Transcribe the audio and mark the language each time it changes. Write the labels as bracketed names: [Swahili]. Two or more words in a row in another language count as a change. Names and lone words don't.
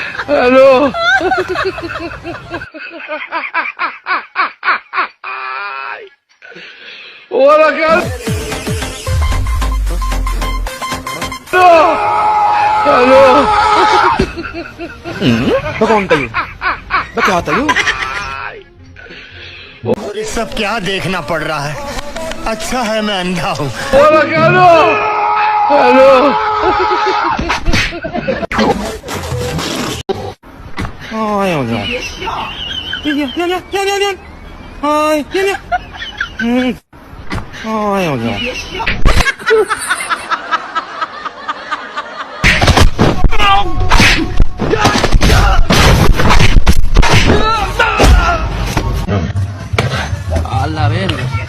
[Hindi] हेलो होरा क्या हेलो कौन था ये क्या था ये ये सब क्या देखना पड़ रहा है। अच्छा है मैं अंधा हूँ। होरा क्या हेलो [Spanish] Ay, oh, no. Ay, Ay, oh, no. A la verga.